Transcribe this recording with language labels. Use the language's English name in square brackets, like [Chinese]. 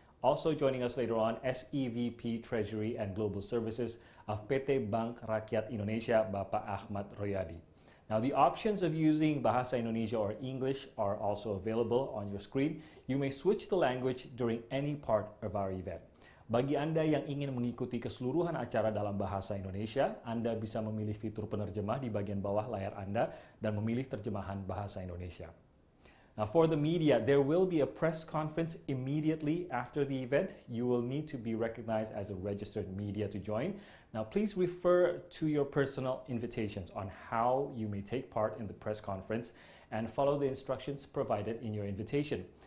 [English] Also joining us later on, SEVP Treasury and Global Services of PT Bank Rakyat Indonesia, Bapak Ahmad Royadi. Now, the options of using Bahasa Indonesia or English are also available on your screen. You may switch the language during any part of our event. [Indonesian] Bagi Anda yang ingin mengikuti keseluruhan acara dalam Bahasa Indonesia, Anda bisa memilih fitur penerjemah di bagian bawah layar Anda dan memilih terjemahan Bahasa Indonesia. [English] Now, for the media, there will be a press conference immediately after the event. You will need to be recognized as a registered media to join. Now, please refer to your personal invitations on how you may take part in the press conference and follow the instructions provided in your invitation.